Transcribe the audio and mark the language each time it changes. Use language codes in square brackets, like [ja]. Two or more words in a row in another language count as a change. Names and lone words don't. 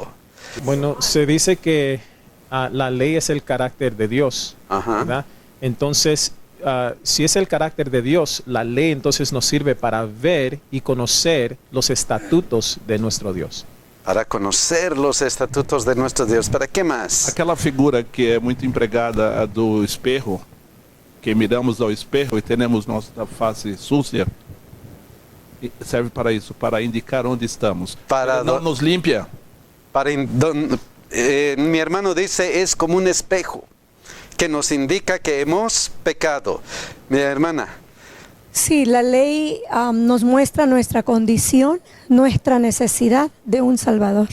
[es] Bueno, se dice que la ley es el carácter de Dios, ¿verdad? Entonces, si es el carácter de Dios, la ley entonces nos sirve para ver y conocer los estatutos de nuestro Dios. Para conocer los estatutos de nuestro Dios. ¿Para qué más? [pt] Aquela figura que é muito empregada, a do espejo, que miramos ao espejo e temos nossa face sucia, serve para isso, para indicar onde estamos. Não nos limpia. [es] Mi hermano dice, es como un espejo que nos indica que hemos pecado. Mi hermana. Sí, la ley nos muestra nuestra condición, nuestra necesidad de un Salvador.